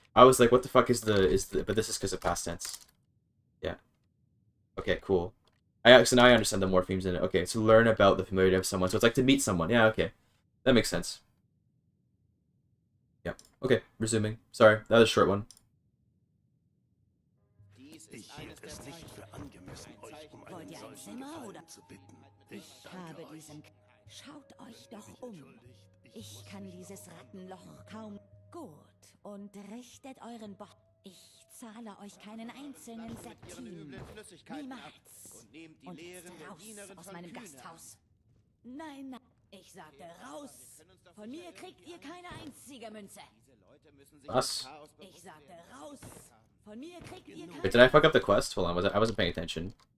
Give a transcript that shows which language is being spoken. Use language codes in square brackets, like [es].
[en] I was like, what the fuck is the but this is because of past tense. Yeah. Okay, cool. So now I understand the morphemes in it. Okay, so learn about the familiarity of someone. So it's like to meet someone. Yeah, okay. That makes sense. Yeah. Okay, resuming. Sorry, that was a short one. [de] Ich hielt es nicht für angemessen, euch einen solchen Gefallen zu bitten. Ich danke euch. Schaut euch doch Ich kann dieses Rattenloch kaum... Gut, und richtet euren Bot. Ich zahle euch keinen einzelnen Septim. Niemals. Und jetzt raus aus meinem Gasthaus. Nein, ich sagte raus. Von mir kriegt ihr keine einzige Münze. Was? Ich sagte raus. Von mir kriegt ihr keine... [en] Wait, did I fuck up the quest? Hold on, I wasn't paying attention.